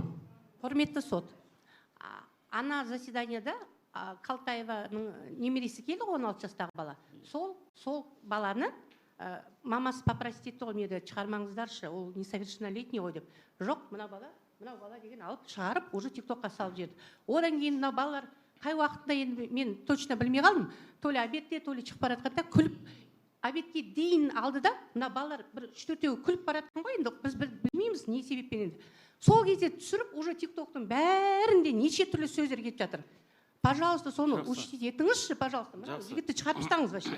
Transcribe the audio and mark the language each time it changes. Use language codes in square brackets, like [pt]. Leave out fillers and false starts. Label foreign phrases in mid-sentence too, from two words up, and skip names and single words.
[kk] Құрметті сот, ана заседанияда Калтаеваның немересі келді, 16 жастағы бала. Сол баланы мамасы попросит етті ғой, мені шығармаңыздаршы, ол несовершеннолетний ғой деп. Жоқ, мынау бала деген алып шығарып, уже тиктокқа салып жіберді. Одан кейін мынау балалар қай уақытында енді мен точно білмей қалдым. [ru] То ли [kk] обедте, [ru] то ли [kk] шығып бара жатқанда күліп, обедке дейін алды да, мына балалар бір 3-4-еуі күліп бара жатқан ғой, енді біз білмейміз не себеппен енді. Сол кезде түсіріп, уже тиктоктың бәрінде неше түрлі сөздер кетіп жатыр. Пожалуйста, соны учтите етіңізші, пожалуйста. Мына жігітті шығарып тастаңыз вообще.